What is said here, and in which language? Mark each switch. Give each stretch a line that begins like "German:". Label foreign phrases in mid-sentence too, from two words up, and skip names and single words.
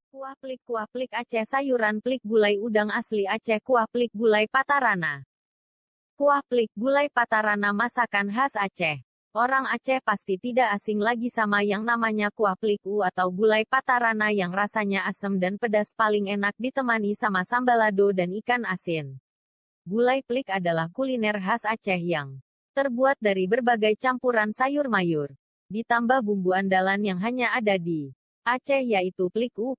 Indonesian: Kuah plik Aceh sayuran plik gulai udang asli Aceh kuah plik gulai patarana. Kuah plik gulai patarana masakan khas Aceh. Orang Aceh pasti tidak asing lagi sama yang namanya kuah plik atau gulai patarana yang rasanya asam dan pedas paling enak ditemani sama sambalado dan ikan asin. Gulai plik adalah kuliner khas Aceh yang terbuat dari berbagai campuran sayur mayur, ditambah bumbu andalan yang hanya ada di Aceh yaitu pliku.